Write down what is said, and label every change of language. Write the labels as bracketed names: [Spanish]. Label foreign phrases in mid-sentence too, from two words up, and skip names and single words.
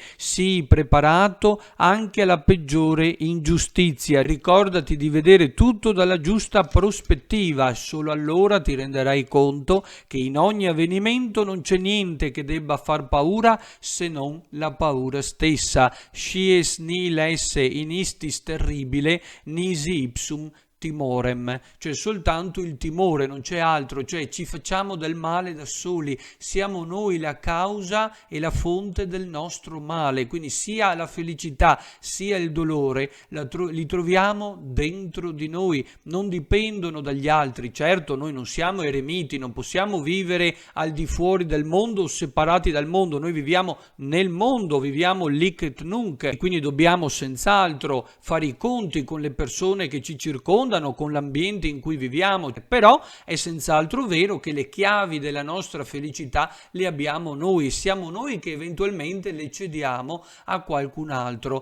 [Italian] Sii preparato anche alla peggiore ingiustizia, ricordati di vedere tutto dalla giusta prospettiva, solo allora ti renderai conto che in ogni avvenimento non c'è niente che debba far paura se non la paura stessa. [Latin] Scies nihil esse in istis terribile, nisi ipsum timorem, [Italian] cioè soltanto il timore, non c'è altro. Cioè ci facciamo del male da soli, siamo noi la causa e la fonte del nostro male. Quindi sia la felicità sia il dolore li troviamo dentro di noi, non dipendono dagli altri. Certo, noi non siamo eremiti, non possiamo vivere al di fuori del mondo o separati dal mondo. Noi viviamo nel mondo, viviamo [Latin] lic et nunc, [Italian] e quindi dobbiamo senz'altro fare i conti con le persone che ci circondano, con l'ambiente in cui viviamo. Però è senz'altro vero che le chiavi della nostra felicità le abbiamo noi, siamo noi che eventualmente le cediamo a qualcun altro.